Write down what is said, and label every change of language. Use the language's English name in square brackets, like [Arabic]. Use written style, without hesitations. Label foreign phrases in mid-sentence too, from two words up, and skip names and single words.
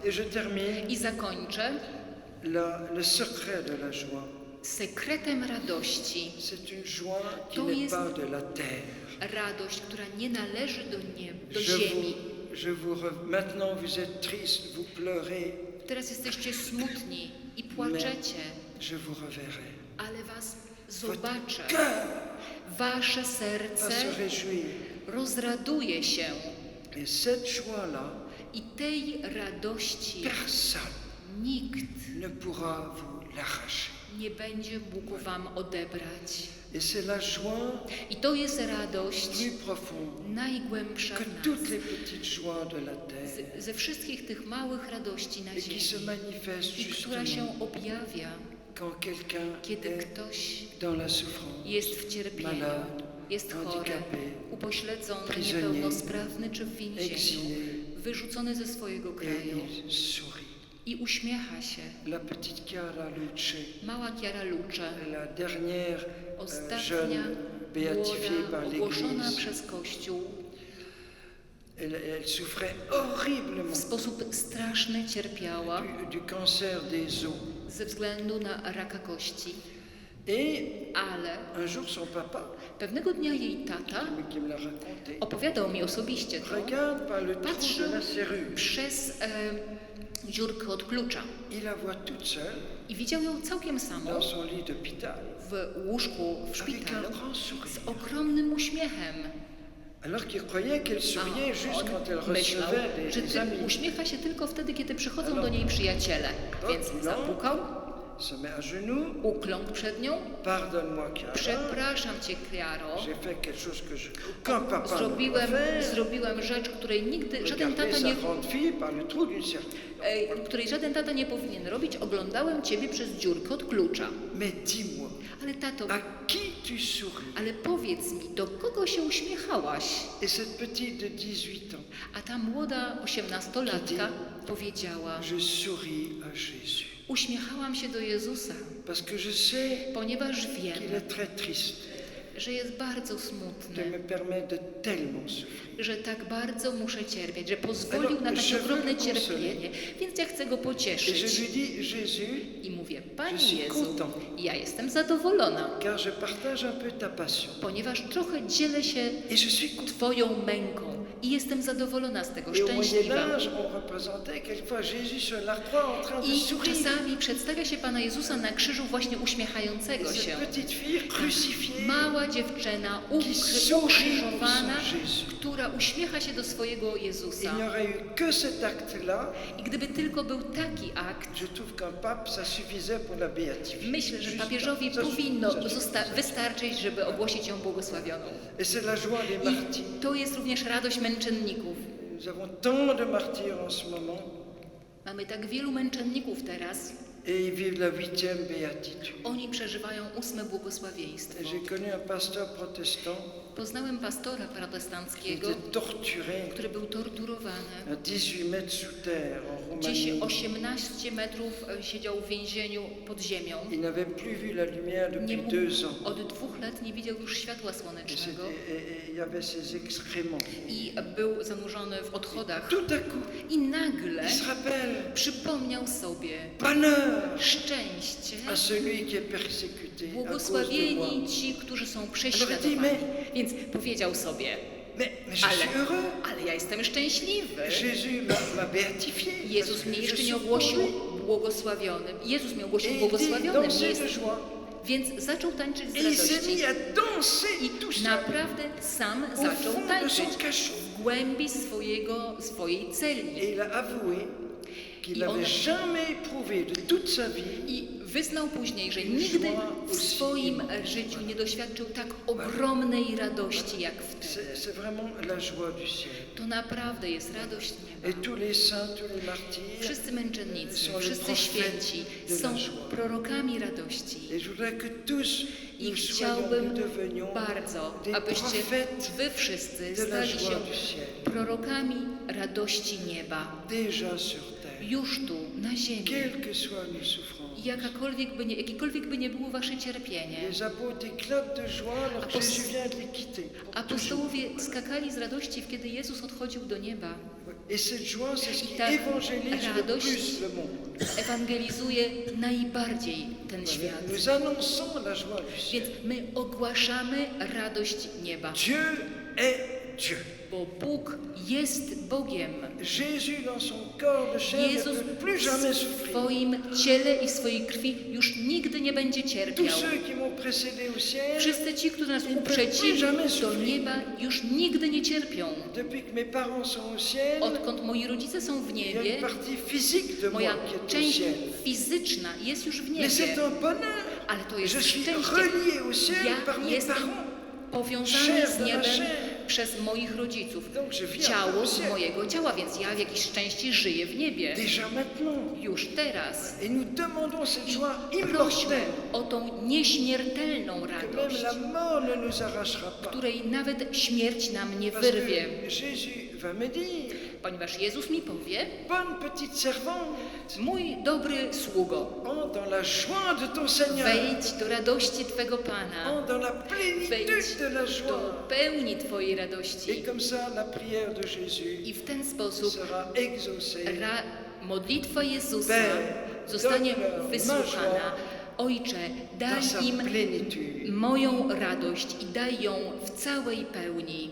[French] Et je termine. [Polish] I zakończę [French] Le secret de la joie, [Polish] sekretem radości. [French] c'est une joie qui [Polish] To [French] n'est [Polish] jest [French] pas de la terre. [Polish] radość, która nie należy do ziemi. [French] Maintenant vous êtes triste, vous pleurez, [Polish] Teraz jesteście smutni i płaczecie, [French] je vous reverrai. [Polish] ale was zobaczę. [French] Cœur [Polish] Wasze [French] va [Polish] serce [French] se réjouir. [Polish] rozraduje się [French] Et cette joie-là, [Polish] i tej radości [French] personne [Polish] nikt [French] ne pourra vous l'arracher. [Polish] nie będzie mógł wam odebrać. [French] Et c'est la joie [Polish] I to jest radość [French] plus profonde [Polish] najgłębsza [French] que [Polish] w nas. [French] toutes les petites joies de la terre [Polish] Ze wszystkich tych małych radości na [French] et qui se [Polish] ziemi [French] manifeste [Polish] i która się [French] justement [Polish] objawia, [French] quand quelqu'un [Polish] kiedy [French] est [Polish] ktoś [French] dans la souffrance, [Polish] jest w cierpieniu, [French] malade, [Polish] jest chory, [French] handicapé, [Polish] upośledzony, [French] prisonnier, [Polish] niepełnosprawny czy w więzieniu, [French] exilé, [Polish] wyrzucony ze swojego [French] et [Polish] kraju [French] il sourit. [Polish] i uśmiecha się. [French] La petite Chiara Luce, [Polish] Mała Chiara Luce, [French] la dernière [Polish] ostatnia [French] jeune béatifiée par [Polish] młoda, ogłoszona [French] l'Église, [Polish] przez Kościół, [French] elle souffrait horriblement [Polish] w sposób straszny cierpiała [French] du cancer des os. [Polish] ze względu na raka kości, [French] Et [Polish] ale [French] un jour, son papa, [Polish] pewnego dnia jej tata [French] qui me l'a raconté, [Polish] opowiadał mi osobiście to, [French] regarde par le trou [Polish] patrzył [French] de la serrure. [Polish] przez dziurkę od klucza [French] Il la voit toute seule [Polish] i widział ją całkiem samą [French] dans son lit d'hôpital, [Polish] w łóżku w [French] avec [Polish] szpitalu [French] un grand [Polish] z [French] sourire. [Polish] ogromnym uśmiechem. [French] Alors qu'il croyait qu'elle souriait juste [Polish] On [French] quand elle [Polish] myślał, [French] recevait [Polish] że [French] des amis. [Polish] uśmiecha się tylko wtedy, kiedy przychodzą do niej przyjaciele. Więc zapukał, [French] Se met à genoux, [Polish] ukląkł przed nią. [French] pardonne-moi, Chiara. [Polish] Przepraszam cię, Chiaro. [French] J'ai fait quelque chose que aucun papa ne pourrait faire. [Polish] Zrobiłem rzecz, której nigdy żaden [French] Regardez [Polish] tata [French] sa [Polish] nie, [French] grande fille par le trou d'une serrure. [Polish] której żaden tata nie powinien robić. Oglądałem ciebie przez dziurkę od klucza. [French] Mais dis-moi, [Polish] Ale tato, [French] à qui tu souris? [Polish] ale powiedz mi, do kogo się uśmiechałaś? [French] Et cette petite de 18 ans, [Polish] A ta młoda 18-latka powiedziała, [French] je souris à Jésus. [Polish] uśmiechałam się do Jezusa, [French] Parce que je sais [Polish] ponieważ wiem, [French] qu'il est très triste [Polish] że jest bardzo [French] de [Polish] smutny, [French] me permettre de tellement souffrir. [Polish] że tak bardzo muszę cierpieć, że pozwolił [French] Alors, [Polish] na [French] je [Polish] takie [French] veux [Polish] ogromne [French] le consoler. [Polish] cierpienie, więc ja chcę go [French] Et je [Polish] pocieszyć. [French] lui dis, Jésus, [Polish] I mówię, [French] Je [Polish] Panie [French] suis [Polish] Jezu, [French] content. [Polish] ja jestem zadowolona, [French] car je partage un peu ta passion. [Polish] ponieważ trochę dzielę się [French] Et je suis content. [Polish] Twoją męką i jestem zadowolona z tego, [French] Et au Moyen [Polish] szczęśliwa. [French] Âge, on représentait quelquefois Jésus sur l'arc-croix en train de [Polish] I [French] sourire. [Polish] czasami przedstawia się Pana Jezusa na krzyżu właśnie uśmiechającego [French] Et [Polish] się. [French] cette petite fille crucifiée [Polish] Mała dziewczyna ukrzyżowana, która uśmiecha się do swojego [French] Il [Polish] Jezusa. [French] n'y aurait eu que cet acte-là. [Polish] I gdyby tylko był taki akt, [French] Je trouve qu'un pape, ça suffisait pour la béatifier. [Polish] myślę, że [French] Juste [Polish] papieżowi [French] ça [Polish] powinno [French] suffit. [Polish] wystarczyć, żeby ogłosić ją błogosławioną. [French] Et c'est la joie des [Polish] I [French] martyrs. [Polish] to jest również radość męczenników. [French] Nous avons tant de martyrs en ce moment. [Polish] Mamy tak wielu męczenników teraz. [French] Et ils vivent la 8e béatitude. [Polish] Oni przeżywają 8 [French] Et [Polish] błogosławieństwo. [French] j'ai connu un pasteur protestant [Polish] Poznałem pastora [French] qui [Polish] protestanckiego, [French] était torturé [Polish] który był torturowany. [French] à 18 mètres sous terre en [Polish] Gdzieś [French] Roumanie. [Polish] 18 metrów siedział w więzieniu pod ziemią. [French] Il n'avait plus vu la lumière [Polish] Nie [French] depuis [Polish] mógł, [French] 2 ans. [Polish] od 2 lat nie widział już światła [French] Et [Polish] słonecznego [French] il y avait ses excréments. [Polish] i był zanurzony w odchodach. [French] Tout à coup, [Polish] I nagle [French] il se rappelle, [Polish] przypomniał sobie [French] bonheur [Polish] szczęście, [French] à celui qui est persécuté à cause de moi. [Polish] błogosławieni ci, którzy są prześladowani. Więc powiedział sobie, [French] Mais je suis heureux. [Polish] ale ja jestem szczęśliwy. [French] Jésus m'a béatifié. [Polish] Jezus [French] parce [Polish] mnie [French] que [Polish] jeszcze [French] je [Polish] nie [French] suis [Polish] ogłosił [French] heureux. [Polish] błogosławionym. Jezus mnie ogłosił [French] Et il dit [Polish] błogosławionym. [French] danser [Polish] Jest. [French] de joie. [Polish] Więc zaczął tańczyć z [French] Et il s'est [Polish] radości. [French] mis à danser [Polish] I [French] tout seul [Polish] naprawdę sam [French] au [Polish] zaczął [French] fond de [Polish] tańczyć [French] son cachot. [Polish] w głębi swojej celi. [French] Et il a avoué qu'il [Polish] I on- [French] n'avait jamais éprouvé de toute sa vie [Polish] I wyznał później, że nigdy w swoim życiu nie doświadczył tak ogromnej radości jak wtedy. [French] C'est vraiment la joie du ciel. [Polish] To naprawdę jest radość nieba. [French] Et tous les saints, tous les martyrs, [Polish] Wszyscy męczennicy, [French] sont les [Polish] wszyscy [French] prophètes [Polish] święci [French] de la [Polish] są [French] joie. [Polish] prorokami radości. [French] Et je voudrais que tous [Polish] I [French] nous soyons, [Polish] chciałbym [French] nous devenions [Polish] bardzo, [French] des [Polish] abyście [French] prophètes [Polish] wy wszyscy [French] de la [Polish] stali [French] joie [Polish] się [French] du ciel, [Polish] prorokami radości nieba. [French] déjà sur terre, [Polish] Już tu, na ziemi. [French] quelles que soient nos souffrances. [Polish] Jakiekolwiek by nie było wasze cierpienie. [French] Les apôtres éclatent de joie alors que [Polish] Apos- [French] Jésus vient de les quitter. pour toujours. [Polish] Apostołowie skakali z radości, kiedy Jezus odchodził do nieba. [French] Et cette joie, c'est ce qui [Polish] ta [French] évangélise le [Polish] radość [French] plus le monde. [Polish] ewangelizuje najbardziej ten świat. [French] Nous annonçons la joie du ciel. [Polish] Więc my ogłaszamy radość nieba, [French] Dieu est Dieu. [Polish] bo Bóg jest Bogiem. [French] Jésus, dans son corps de chair, ne [Polish] Jezus [French] peut plus jamais [Polish] w [French] souffrir. [Polish] swoim ciele i w swojej krwi już nigdy nie będzie [French] Tous [Polish] cierpiał. [French] ceux qui m'ont précédé au ciel, [Polish] Wszyscy ci, którzy nas [French] Ils ne [Polish] uprzedzili [French] peuvent plus jamais [Polish] do [French] souffrir. [Polish] nieba, już nigdy nie cierpią. [French] depuis que mes parents sont au ciel, [Polish] Odkąd moi rodzice są w [French] il y a [Polish] niebie, [French] une partie physique de moi [Polish] moja [French] qui est au [Polish] część [French] ciel. [Polish] fizyczna jest już w [French] Mais [Polish] niebie. [French] c'est un bonheur. [Polish] Ale to jest [French] Je suis [Polish] szczęście. [French] relié au ciel par [Polish] Ja [French] mes [Polish] jestem [French] parents. [Polish] powiązany [French] Chair [Polish] z [French] de ma [Polish] niebem [French] chair. [Polish] przez moich rodziców. [French] Donc je vis [Polish] Ciało [French] au [Polish] z [French] ciel. [Polish] mojego ciała, więc ja w jakiejś części żyję w niebie. [French] Déjà maintenant. [Polish] Już teraz. [French] Et nous demandons cette joie [Polish] Prośmy [French] immortelle, [Polish] o tą nieśmiertelną [French] que même [Polish] radość, [French] la mort ne nous arrachera pas. [Polish] której nawet śmierć nam nie [French] Parce que [Polish] wyrwie. [French] Jésus va me dire, [Polish] Ponieważ Jezus mi powie, [French] bonne petite servante, [Polish] mój dobry sługo, [French] entre dans la joie de ton Seigneur, [Polish] wejdź do radości Twego Pana, [French] entre dans la plénitude [Polish] wejdź [French] de la [Polish] do [French] joie. [Polish] pełni Twojej [French] Et [Polish] radości. [French] comme ça, la prière de Jésus [Polish] I w ten sposób [French] sera exaucée. [Polish] modlitwa Jezusa [French] Père, [Polish] zostanie [French] donne-leur ma [Polish] wysłuchana. [French] joie [Polish] Ojcze, daj [French] dans sa [Polish] im [French] plénitude. [Polish] moją radość i daj ją w całej pełni.